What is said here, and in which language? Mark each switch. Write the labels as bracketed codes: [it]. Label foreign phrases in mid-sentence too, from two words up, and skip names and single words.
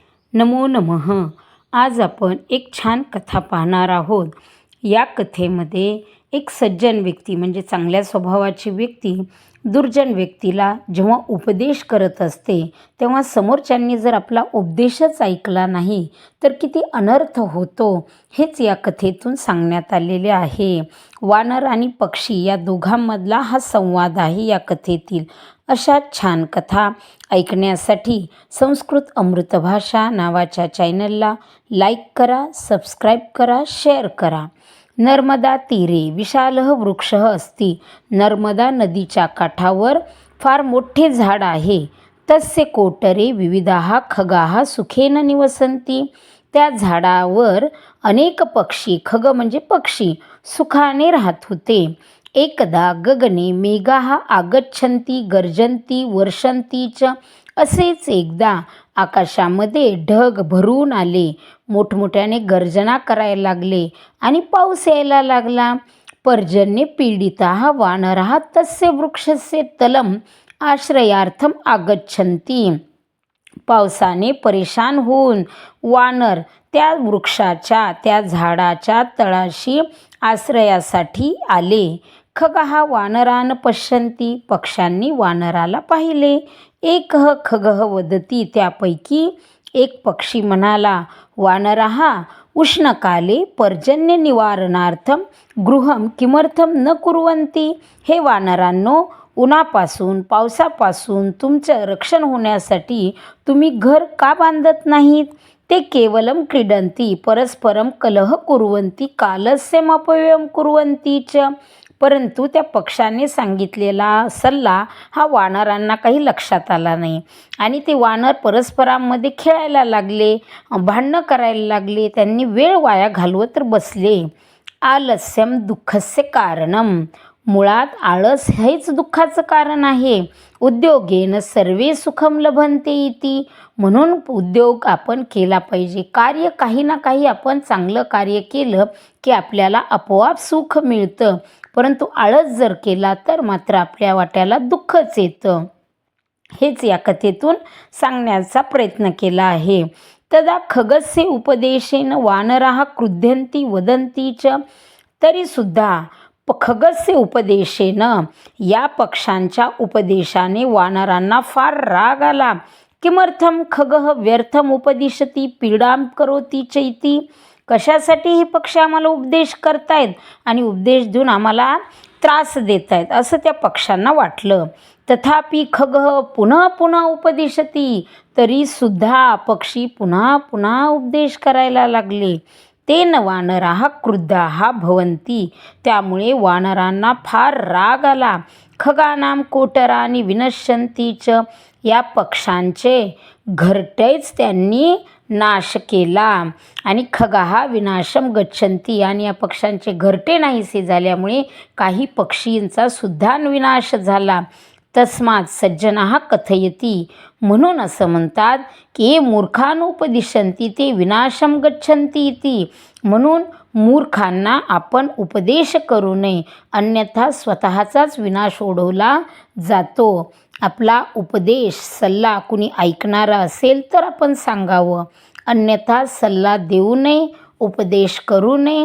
[sa] नमो नमः. [mr] आज आपण एक छान कथा पाहणार आहोत. या कथेमध्ये एक सज्जन व्यक्ती म्हणजे चांगल्या स्वभावाची व्यक्ती दुर्जन व्यक्तीला जेव्हा उपदेश करत असते तेव्हा समोरच्यांनी जर आपला उपदेशच ऐकला नाही तर किती अनर्थ होतो हेच या कथेतून सांगण्यात आलेले आहे. वानर आणि पक्षी या दोघांमधला हा संवाद आहे या कथेतील. अशा छान कथा ऐकण्यासाठी संस्कृत अमृतभाषा नावाच्या चॅनलला लाईक करा, सबस्क्राईब करा, शेअर करा. [sa] नर्मदा तीरे विशालः वृक्षः अस्ति. [mr] नर्मदा नदीच्या काठावर फार मोठे झाड आहे. [sa] तस्य कोटरे विविधाः खगाः सुखेन निवसन्ति. [mr] त्या झाडावर अनेक पक्षी, खग म्हणजे पक्षी, सुखाने राहत होते. [sa] एकदा गगने मेघाः आगच्छन्ति गर्जन्ति वर्षन्ति च. [mr] असेच एकदा आकाशामध्ये ढग भरून आले, मोठमोठ्याने गर्जना करायला लागले आणि पाऊस यायला लागला. [sa] पर्जन्य पीडिताः वानराः तस्य वृक्षस्य तलम आश्रयार्थम आगच्छन्ति. [mr] पावसाने परेशान होऊन वानर त्या वृक्षाच्या, त्या झाडाच्या तळाशी आश्रयासाठी आले. [sa] खगः वानरान पश्यन्ति. [mr] पक्ष्यांनी वानराला पाहिले. [sa] एकः खगः वदति. [mr] त्यापैकी एक पक्षी म्हणाला, [sa] वानराः उष्णकाले पर्जन्य निवारणार्थम गृहं किमर्थम न कुर्वन्ति. [mr] हे वानरांनो, उन्हापासून पावसापासून तुमचं रक्षण होण्यासाठी तुम्ही घर का बांधत नाहीत. [sa] ते केवलम क्रीडन्ति परस्परम कलह कुर्वन्ति कालस्यमपव्ययं कुर्वन्ति च. [mr] परंतु त्या पक्षाने सांगितलेला सल्ला हा वानरांना काही लक्षात आला नाही आणि ते वानर परस्परांमध्ये खेळायला लागले, भांडणं करायला लागले. त्यांनी वेळ वाया घालवत बसले. [sa] आलस्यम दुःखस्य कारणम. [mr] मुळात आळस हेच दुःखाचं कारण आहे. [sa] उद्योगेन सर्वे सुखम लभन्ते इति. [mr] म्हणून उद्योग आपण केला पाहिजे. कार्य काही ना काही आपण चांगलं कार्य केलं की आपल्याला आपोआप सुख मिळतं. परंतु आळस जर केला तर मात्र आपल्या वाट्याला दुःखच येतं. हेच या कथेतून सांगण्याचा प्रयत्न केला आहे. [sa] तदा खगस्य उपदेशेन वानराः क्रुध्यन्ति वदन्ति च. तरीसुद्धा खगस्य उपदेशेन, [mr] या पक्षांच्या उपदेशाने वानरांना फार राग आला. [sa] किमर्थम खगः व्यर्थम उपदिशति पीडां करोति च इति. [mr] कशासाठी हे पक्षी आम्हाला उपदेश करतायत आणि उपदेश देऊन आम्हाला त्रास देत आहेत असं त्या पक्ष्यांना वाटलं. [sa] तथापि खगः [mr] पुन्हा पुन्हा [sa] उपदिशति. [mr] तरीसुद्धा पक्षी पुन्हा पुन्हा उपदेश करायला लागले. [sa] तेन वानराः क्रुद्धाः भवन्ति. [mr] त्यामुळे वानरांना फार राग आला. [sa] खगानां कोटरानि विनश्यन्ति च. [mr] या पक्ष्यांचे घरटेच त्यांनी नाश केला आणि [sa] खगाः विनाशम गच्छन्ति. [mr] आणि या पक्ष्यांचे घरटे नाहीसे झाल्यामुळे काही पक्षींचा सुद्धा विनाश झाला. [sa] तस्मात् सज्जनाः कथयति. [mr] म्हणून असं म्हणतात की [sa] मूर्खानुपदिशन्ति ते विनाशम गच्छन्ति इति. [mr] म्हणून मूर्खांना आपण उपदेश करू नये, अन्यथा स्वतःचाच विनाश ओढवला जातो. आपला उपदेश सल्ला कुणी ऐकणारा असेल तर आपण सांगावं, अन्यथा सल्ला देऊ नये, उपदेश करू नये.